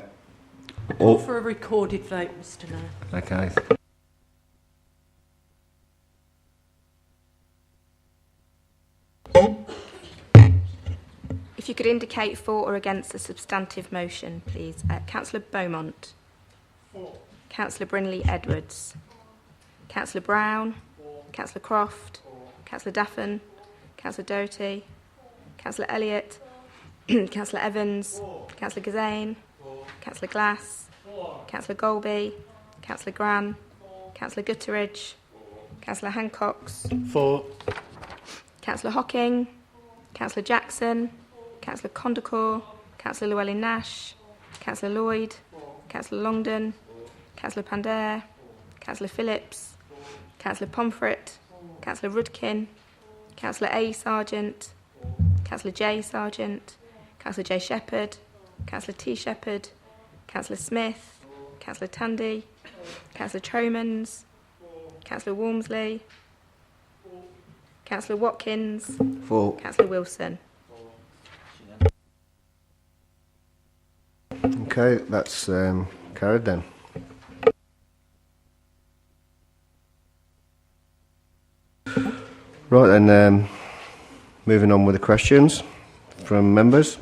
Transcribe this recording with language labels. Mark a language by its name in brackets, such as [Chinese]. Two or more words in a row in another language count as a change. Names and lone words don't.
[English] All for a recorded vote, Mr Mayor. Okay. If you could indicate for or against the substantive motion, please. Councillor Beaumont. For. Councillor Brindley-Edwards. Councillor Brown. Councillor Croft. Councillor Daffin. Councillor Doherty. Councillor Elliott. Councillor Evans. Councillor Gazane. Councillor Glass. Councillor Golby. Councillor Gran. Councillor Gutteridge. Councillor Hancocks. For. Councillor Hocking. Councillor Jackson. Councillor Condacor. Councillor Llewellyn-Nash. Councillor Lloyd. Councillor Longdon. Councillor Pandair. Councillor Phillips. Councillor Pomfret. Councillor Rudkin. Councillor A. Sargent. Councillor J. Sargent. Councillor J. Shepherd. Councillor T. Shepherd. Councillor Smith. Councillor Tandy. Councillor Tromans. Councillor Walmsley. Councillor Watkins. For. Councillor Wilson. Okay, that's carried then. Right then, moving on with the questions from members.